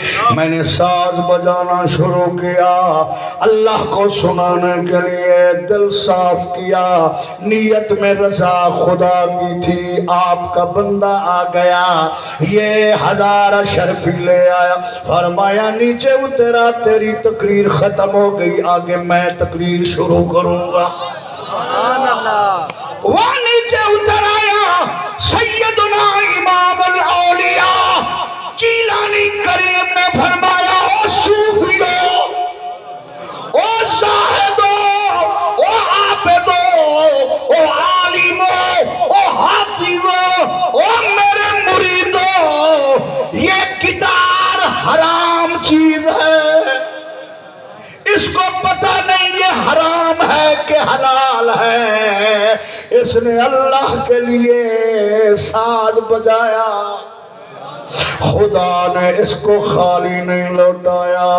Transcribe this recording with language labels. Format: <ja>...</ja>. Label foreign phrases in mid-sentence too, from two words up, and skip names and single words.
<ur>میں نے ساز بجانا شروع کیا، اللہ کو سنانے کے لیے دل صاف کیا، نیت میں رضا خدا کی تھی، آپ کا بندہ آ گیا، یہ 1000 اشرفی لے آیا، فرمایا نیچے اترا، تیری تقریر ختم ہو گئی، آگے میں تقریر شروع کروں گا۔ سبحان اللہ، وہ نیچے اتر آیا، سیدنا امام الاولیاء جیلانی کریم نے فرمایا، او صوفیو، او زاہدو، او عابدو، او عالمو، او حافظو، او میرے مریدو، یہ گٹار حرام چیز ہے، اس کو پتہ نہیں یہ حرام ہے کہ حلال ہے، اس نے اللہ کے لیے ساز بجایا، خدا نے اس کو خالی نہیں لوٹایا۔</ur>